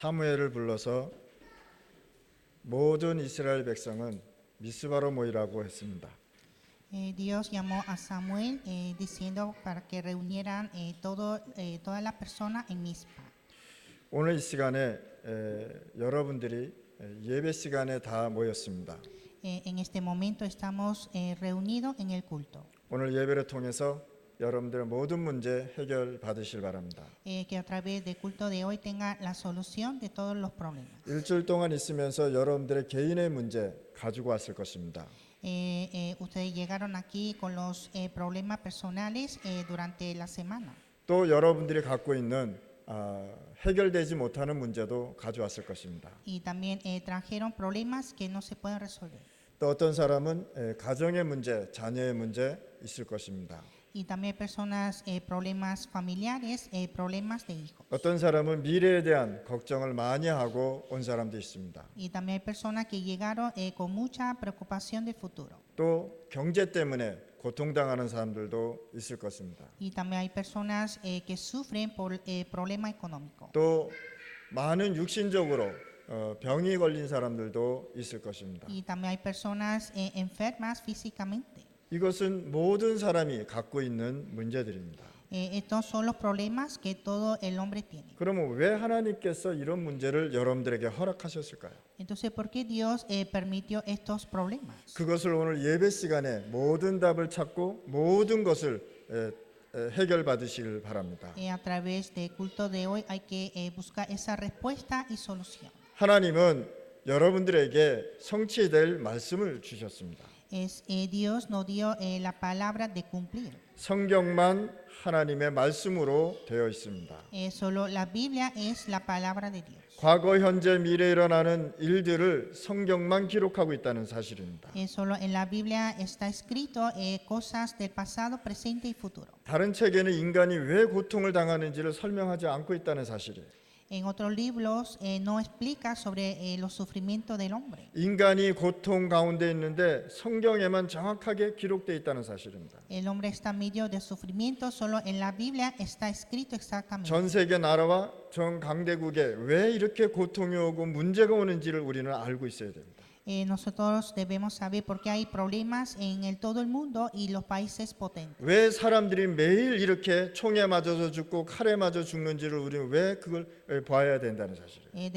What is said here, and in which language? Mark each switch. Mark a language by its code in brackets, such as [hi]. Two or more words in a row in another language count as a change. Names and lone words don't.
[ko] 사무엘을 불러서 모든 이스라엘 백성은 미스바로 모이라고 했습니다. [es] Dios llamó a Samuel diciendo para que reunieran todas las personas en Mizpa. [ko] 오늘 이 시간에 여러분들이 예배 시간에 다 모였습니다. [es] En este momento estamos reunidos en el culto. [ko] 오늘 예배를 통해서 여러분들의 모든 문제 해결 받으실 바랍니다. [es] Que a través del culto de hoy tenga la solución de todos los problemas. [ko] 일주일 동안 있으면서 여러분들의 개인의 문제 가지고 왔을 것입니다. [es] Ustedes llegaron aquí con los problemas personales durante la semana. [ko] 또 여러분들이 갖고 있는 해결되지 못하는 문제도 가져왔을 것입니다. [es] Y también trajeron problemas que no se pueden resolver. [ko] 또 어떤 사람은 가정의 문제, 자녀의 문제 있을 것입니다. [es] Y también personas, problemas familiares, problemas de hijos. [ko] 어떤 사람은 미래에 대한 걱정을 많이 하고 온 사람도 있습니다. [es] Y también hay personas que llegaron con mucha preocupación del futuro. [ko] 또 경제 때문에 고통당하는 사람들도 있을 것입니다. [es] Y también hay personas que sufren por problemas económicos. [ko] 또 많은 육신적으로 병이 걸린 사람들도 있을 것입니다. [es] Y también hay personas enfermas físicamente. [ko] 이것은 모든 사람이 갖고 있는 문제들입니다. [es] Estos son los problemas que todo el hombre tiene. [ko] 그러면 왜 하나님께서 이런 문제를 여러분들에게 허락하셨을까요? [es] Entonces, ¿por qué Dios permitió estos problemas? [ko] 그것을 오늘 예배 시간에 모든 답을 찾고 모든 것을 해결받으시길 바랍니다. [es] A través del culto de hoy hay que buscar esa respuesta y solución. [ko] 하나님은 여러분들에게 성취될 말씀을 주셨습니다. [es] Dios nos dio la palabra de cumplir. [ko] 성경만 하나님의 말씀으로 되어 있습니다. [es] Solo la Biblia es la palabra de Dios. [ko] 과거, 현재, 미래에 일어나는 일들을 성경만 기록하고 있다는 사실입니다. [es] Solo en la Biblia está escrito cosas del pasado, presente y futuro. [ko] 다른 책에는 인간이 왜 고통을 당하는지를 설명하지 않고 있다는 사실이에요. [es] En otros libros no explica sobre los sufrimientos del hombre. [ko] 인간이 고통 가운데 있는데 성경에만 정확하게 기록되어 있다는 사실입니다. [es] El hombre está en medio de sufrimiento, solo en la Biblia está escrito exactamente. [ko] 전 세계 나라와 전 강대국에 왜 이렇게 고통이 오고 문제가 오는지를 우리는 알고 있어야 됩니다. [es] Nosotros debemos saber por qué hay problemas en todo el mundo y los países potentes. [ko] 왜 사람들이 매일 이렇게 총에 맞아서 죽고 칼에 맞아 죽는지를 우리는 왜 그걸 봐야 된다는 사실이에요.